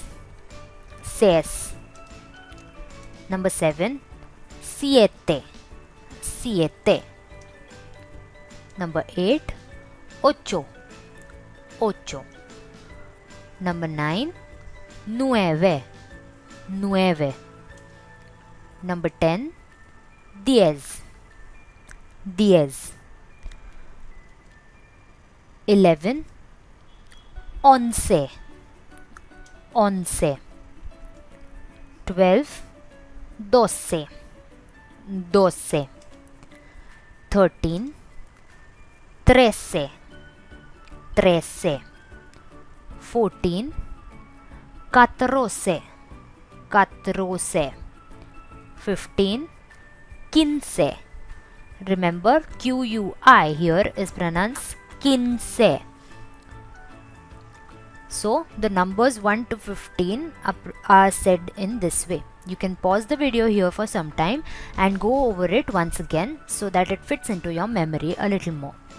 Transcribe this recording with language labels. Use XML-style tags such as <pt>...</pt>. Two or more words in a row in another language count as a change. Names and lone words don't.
<es>Seis. Number 7, siete. Siete. Number 8, ocho. Ocho. Number 9, nueve. Nueve. Number 10, diez. Diez. 11, once. Once. 12, doce. Doce. 13, trece. Trece. 14, catorce. Catorce. 15, quince.</es> <en>Remember, QUI here is pronounced quince. So the numbers 1 to 15 are said in this way. You can pause the video here for some time and go over it once again so that it fits into your memory a little more.</en>